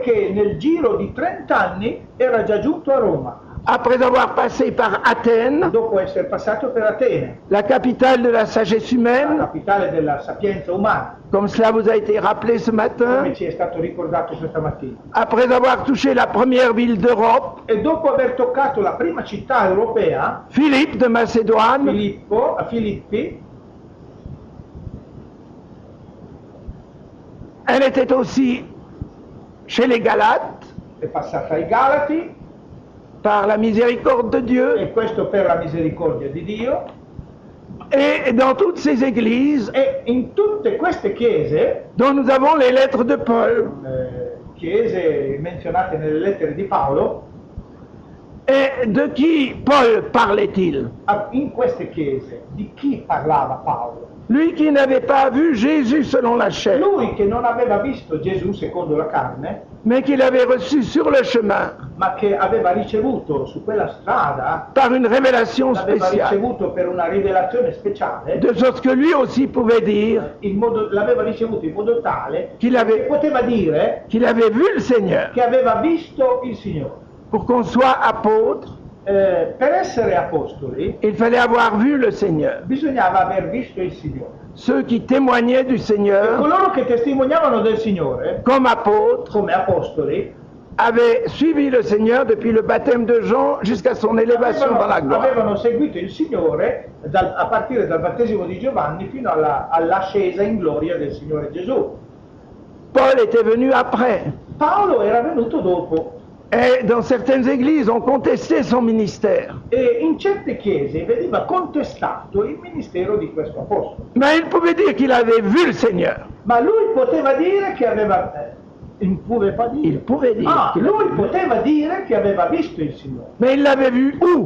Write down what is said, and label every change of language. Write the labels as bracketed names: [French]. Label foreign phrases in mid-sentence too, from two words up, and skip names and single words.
[Italian] che nel giro di 30 anni era già giunto a Roma, [French] après avoir passé par Athènes, [Italian] dopo essere passato per Atene, [French] la capitale de la sagesse la humaine, [Italian] capitale della sapienza umana, [French] comme cela vous a été rappelé ce matin, [Italian] come ci è stato ricordato questa mattina. [French] après avoir touché la première ville d'Europe, [Italian] E dopo aver toccato la prima città europea, [French] Philippe de Macédoine, [Italian] Filippi, [French] elle était aussi chez les Galates, [Italian] è passata ai Galati, [French] par la miséricorde de Dieu, [Italian] e questo per la misericordia di Dio, [French] et dans toutes ces églises [Italian] e in tutte queste chiese, [French] dont nous avons les lettres de Paul, [Italian] chiese menzionate nelle lettere di Paolo, [French] et de qui Paul parlait-il? [Italian] in queste chiese di chi parlava Paolo? [French] Lui qui n'avait pas vu Jésus selon la chair, [Italian] Lui che non aveva visto Gesù secondo la carne, [French] mais qu'il avait reçu sur le chemin [Italian] ma che aveva ricevuto su quella strada, [French] par une révélation [Italian] l'aveva [French] spéciale, [Italian] ricevuto per una rivelazione speciale, [French] de sorte que lui aussi pouvait dire [Italian] l'aveva ricevuto in modo tale [French] Qu'il [Italian] che [French] avait- [Italian] poteva dire [French] qu'il avait vu le Seigneur. [Italian] che aveva visto il Signore. [French] Pour qu'on soit apôtre, [Italian] Per essere apostoli [French] il fallait avoir vu le Seigneur. [Italian] bisognava aver visto il Signore. [French] Ceux qui témoignaient du Seigneur [Italian] Coloro che testimoniavano del Signore [French] comme apôtres [Italian] come apostoli [French] avaient suivi le Seigneur depuis le baptême de Jean jusqu'à son élévation dans la gloire. [Italian] avevano seguito il Signore a partire dal battesimo di Giovanni fino all'ascesa in gloria del Signore Gesù. [French] Paul était venu après. [Italian] Paolo era venuto dopo [French] Et dans certaines églises, on contestait son ministère. [Italian] e in certe chiese veniva contestato il ministero di questo apostolo. [French] Mais il pouvait dire qu'il avait vu le Seigneur. [Italian] Ma lui poteva dire che aveva [French] Il ne pouvait pas dire. Il pouvait dire. Ah, qu'il lui l'avait vu. [Italian] poteva dire che aveva visto il Signore. [French] Mais il l'avait vu où?